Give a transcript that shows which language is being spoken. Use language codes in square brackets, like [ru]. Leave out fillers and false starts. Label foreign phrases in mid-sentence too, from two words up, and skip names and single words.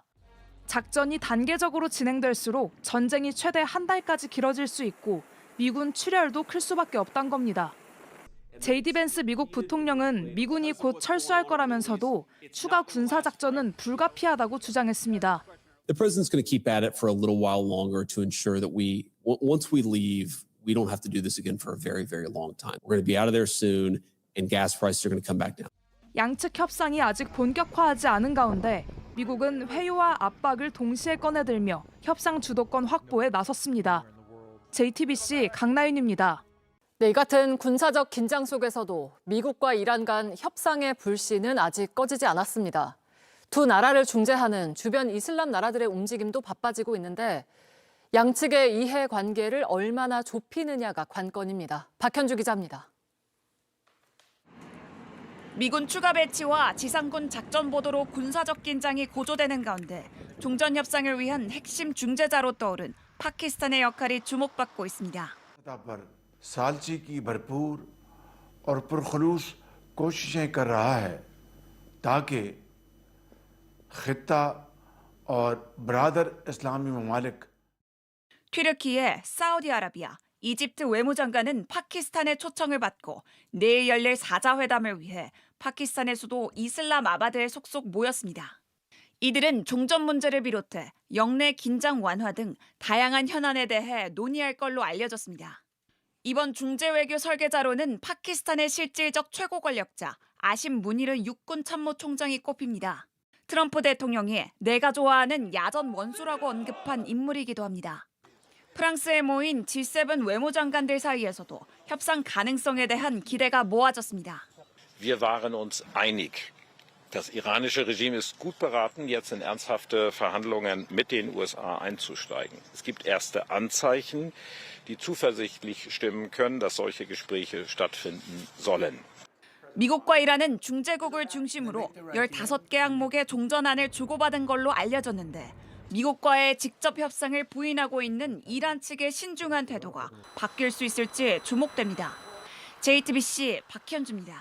[ko] 작전이 단계적으로 진행될수록 전쟁이 최대 한 달까지 길어질 수 있고 미군 출혈도 클 수밖에 없다는 겁니다. 제이디 벤스 미국 부통령은 미군이 곧 철수할 거라면서도 추가 군사작전은 불가피하다고 주장했습니다. [en] The president's going to keep at it for a little while longer to ensure that once we leave, we don't have to do this again for a very, very long time. We're going to be out of there soon, and gas prices are going to come back down. [ko] 양측 협상이 아직 본격화하지 않은 가운데 미국은 회유와 압박을 동시에 꺼내들며 협상 주도권 확보에 나섰습니다. JTBC 강나윤입니다. 네, 이 같은 군사적 긴장 속에서도 미국과 이란 간 협상의 불씨는 아직 꺼지지 않았습니다. 두 나라를 중재하는 주변 이슬람 나라들의 움직임도 바빠지고 있는데 양측의 이해 관계를 얼마나 좁히느냐가 관건입니다. 박현주 기자입니다. 미군 추가 배치와 지상군 작전 보도로 군사적 긴장이 고조되는 가운데 종전 협상을 위한 핵심 중재자로 떠오른 파키스탄의 역할이 주목받고 있습니다. [ur] سالچی کی بھرپور اور پرخلوص کوششیں کر رہا ہے تاکہ خطہ اور برادر اسلامی ممالک [ko] 튀르키예, 사우디아라비아, 이집트 외무장관은 파키스탄의 초청을 받고 내일 열릴 사자회담을 위해 파키스탄의 수도 이슬람아바드에 속속 모였습니다. 이들은 종전 문제를 비롯해 영내 긴장 완화 등 다양한 현안에 대해 논의할 걸로 알려졌습니다. 이번 중재 외교 설계자로는 파키스탄의 실질적 최고 권력자 아심 무니르 육군 참모총장이 꼽힙니다. 트럼프 대통령이 내가 좋아하는 야전 원수라고 언급한 인물이기도 합니다. 프랑스에 모인 G7 외무장관들 사이에서도 협상 가능성에 대한 기대가 모아졌습니다. [de] Wir waren uns einig. Das iranische Regime ist gut beraten, jetzt in ernsthafte Verhandlungen mit den USA einzusteigen. Es gibt erste Anzeichen, die zuversichtlich stimmen können, dass solche Gespräche stattfinden sollen. [ko] 미국과 이란은 중재국을 중심으로 15개 항목의 종전안을 주고받은 걸로 알려졌는데 미국과의 직접 협상을 부인하고 있는 이란 측의 신중한 태도가 바뀔 수 있을지 주목됩니다. JTBC 박현주입니다.